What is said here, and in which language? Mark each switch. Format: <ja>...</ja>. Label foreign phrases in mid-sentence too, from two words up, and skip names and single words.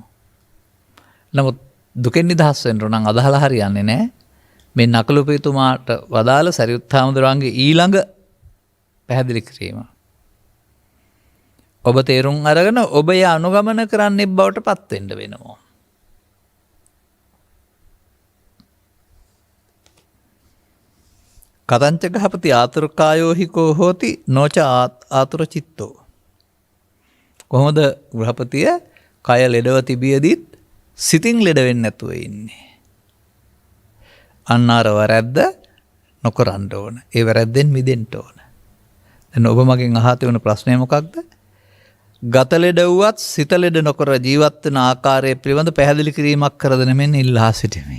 <si>නමුත් දුකෙන් නිදහස් වෙන්න නම් අදහලා හරියන්නේ නැහැ. මේ නකලුපිතුමාට වදාළ සරියුත් හාමුදුරුවන්ගේ ඊළඟ පැහැදිලි කිරීම. ඔබ තේරුම් අරගෙන ඔබ ය අනුගමන කරන්නේ බවට පත් වෙන්න වෙනවා.</si> <pi>කතංච ගහපති ආතුරකායෝ හිකෝ හෝති නොච ආතුර චිත්තෝ.</pi> <si>කොහොමද ගෘහපතිය කය ලෙඩව තිබියදීත් සිතින් ලෙඩ වෙන්නේ නැතුව ඉන්නේ? අන්න අර වැරද්ද නොකරන්න ඕන. ඒ වැරද්දෙන් මිදෙන්න ඕන. දැන් ඔබ මගෙන් අහත වෙන ප්‍රශ්නය මොකක්ද? ගත ලෙඩ වුවත් සිත ලෙඩ නොකර ජීවත් වෙන ආකාරය පිළිබඳ පැහැදිලි කිරීමක් කර දෙන මෙන්න ඉල්ලා සිටිමි.</si>